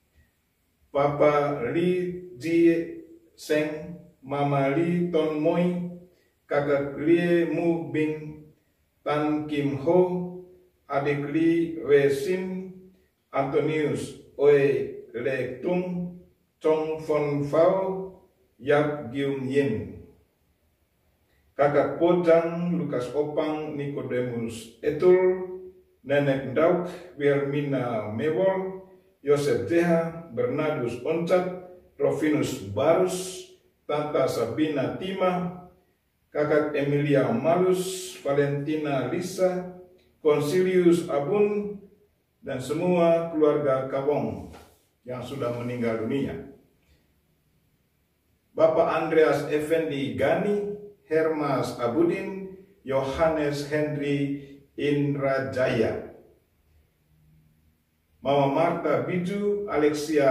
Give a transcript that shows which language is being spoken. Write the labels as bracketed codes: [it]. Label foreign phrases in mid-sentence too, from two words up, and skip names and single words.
[id] Papa Li Ji Seng, Mama Li Ton Moi, Kakak Lie Mu Bing, Tan Kim Ho, Adik Li Wei Sin, Antonius Oe Le Tung, Chong Fon Fao, Yap Gium Yin, Kakak Pojang, Lukas Opang, Nicodemus Etul, Nenek Dauk, Wirmina Mewol, Yosef Jeha, Bernardus Oncat, Rovinus Barus, Tanta Sabina Tima, Kakak Emilia Malus, Valentina Lisa, Consilius Abun, dan semua keluarga Kawong yang sudah meninggal dunia. Bapak Andreas Effendi Gani, Hermas Abudin, Yohanes Henry Indrajaya, Mama Marta Biju, Alexia